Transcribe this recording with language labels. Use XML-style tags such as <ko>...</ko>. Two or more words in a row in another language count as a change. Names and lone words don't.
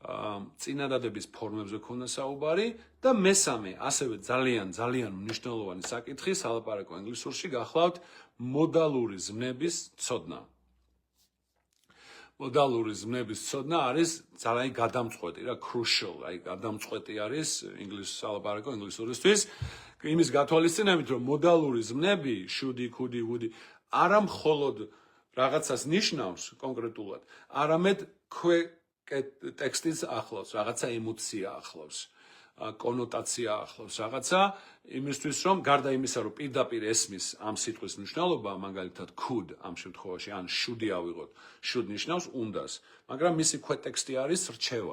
<ka>წინადადების ფორმებზე ქონდა საუბარი და მესამე, ასევე ძალიან მნიშვნელოვანი საკითხი სალაპარაკო ინგლისურში გახლავთ მოდალური ზმნების ცოდნა. მოდალური ზმნების ცოდნა არის ძალიან გადამწყვეტი რა, crucial, გადამწყვეტი არის სალაპარაკო ინგლისურისთვის. იმის გათვალისწინებით, რომ მოდალური ზმნები,</ka> <en>should, could, would</en> <ka>არა მხოლოდ რაღაცას ნიშნავს კონკრეტულად, არამედ ტექსტის ახლავს, რაღაცა ემოცია ახლავს, კონოტაცია ახლავს, რაღაცა იმისთვის, რომ გარდა იმისა, რომ პირდაპირ ესმის ამ სიტყვის მნიშვნელობა, მაგალითად could ამ შემთხვევაში, ან should ავიღოთ, should ნიშნავს უნდას, მაგრამ მისი ქვეტექსტი არის რჩევა.</ka>